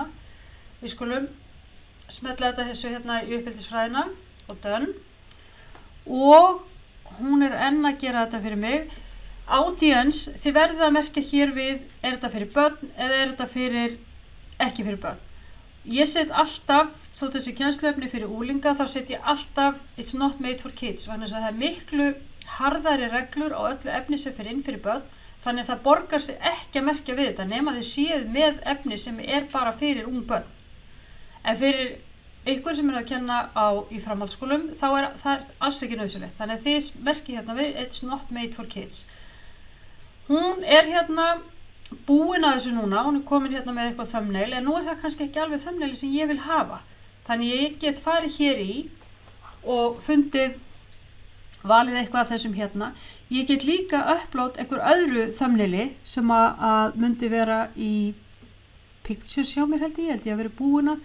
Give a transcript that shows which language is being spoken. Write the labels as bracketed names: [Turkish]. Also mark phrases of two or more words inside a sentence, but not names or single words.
[Icelandic] Við skulum smetla þetta þessu hérna í uppbyldisfræðina og done. Og hún er enn að gera þetta fyrir mig. Audience, þið verðið að merkja hér við, er þetta fyrir börn eða er þetta fyrir ekki fyrir börn. ég set alltaf, þótt þessi kennsluefni fyrir unglinga, þá set ég alltaf [English] It's not made for kids, [Icelandic] vegna þess að það miklu harðari reglur á öllu efni sem fyrir inn fyrir börn, þannig að það borgar sig ekki að merkja við þetta nema þið séð með efni sem bara fyrir ung börn. En fyrir ykkur sem að kenna í framhaldsskólum, þá það alls ekki nauðsynlegt. Þannig að þið merkið hérna við [English] It's not made for kids. [Icelandic] Hún hérna búin að þessu núna, hún komin hérna með eitthvað thumbnail, en nú það kannski ekki alveg thumbnaili sem ég vil hafa. Þannig ég get farið hér í og fundið, valið eitthvað af þessum hérna. Ég get líka upload einhver öðru thumbnaili sem að myndi vera í pictures hjá mér held ég að vera búin að.